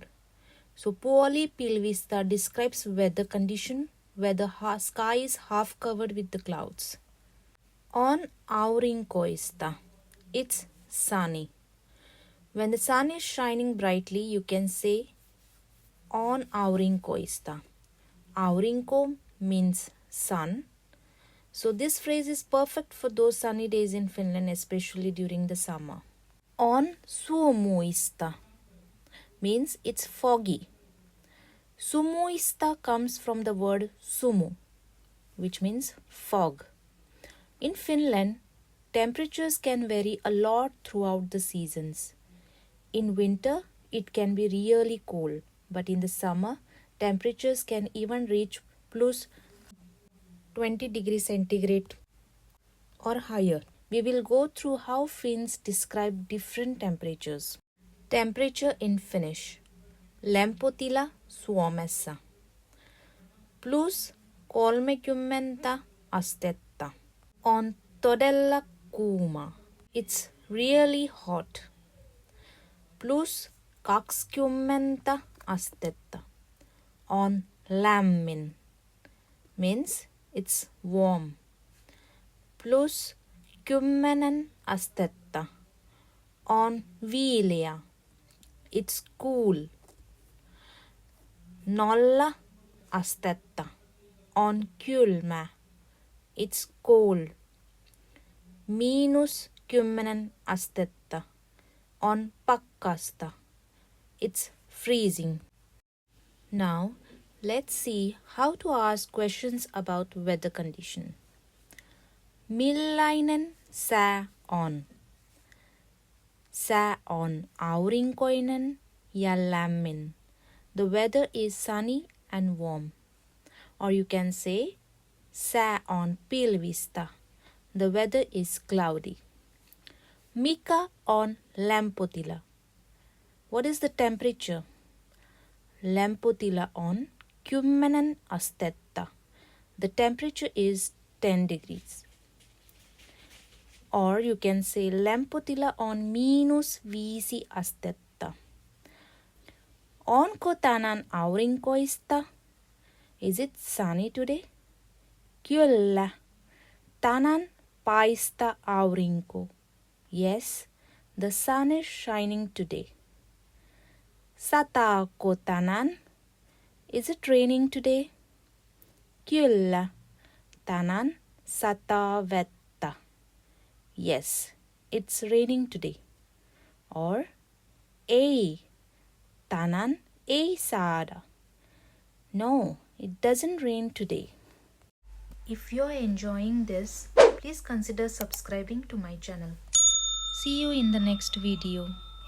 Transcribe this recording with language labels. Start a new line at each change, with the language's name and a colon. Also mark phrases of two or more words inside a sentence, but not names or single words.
English: So puolipilvistä describes weather condition where the sky is half covered with the clouds.
Finnish: On aurinkoista,
English: it's sunny. When the sun is shining brightly, you can say
Finnish: on aurinkoista.
English: Aurinko means sun. So this phrase is perfect for those sunny days in Finland, especially during the summer.
Finnish: On sumuista
English: means it's foggy. Sumuista comes from the word sumu, which means fog. In Finland, temperatures can vary a lot throughout the seasons. In winter, it can be really cold, but in the summer, temperatures can even reach plus 20 degrees centigrade or higher. We will go through how Finns describe different temperatures. Temperature in Finnish.
Finnish: Lämpötila Suomessa. Plus 30 astetta. On todella kuuma.
English: It's really hot.
Finnish: Plus 20 astetta. On lämmin.
English: Means it's warm.
Finnish: Plus 10 astetta. On viileä.
English: It's cool.
Finnish: 0 astetta. On kylmä.
English: It's cold.
Finnish: -10 astetta. On pakkasta.
English: It's freezing. Now, let's see how to ask questions about weather condition.
Finnish: Millainen sää on? Sää on aurinkoinen ja lämmin.
English: The weather is sunny and warm. Or you can say,
Finnish: sää on pilvistä.
English: The weather is cloudy.
Finnish: Mikä on lämpötila?
English: What is the temperature?
Finnish: Lämpötila on 10 astetta.
English: The temperature is 10 degrees. Or you can say
Finnish: lämpötila on -5 astetta. Onko tänään aurinkoista?
English: Is it sunny today?
Finnish: Kyllä. Tänään paistaa aurinko.
English: Yes, the sun is shining today.
Finnish: Sataako tänään?
English: Is it raining today?
Finnish: Kyllä. Tänään sataa vettä.
English: Yes, it's raining today.
Finnish: Or ei. Tänään ei saada.
English: No, it doesn't rain today. If you're enjoying this, please consider subscribing to my channel. See you in the next video.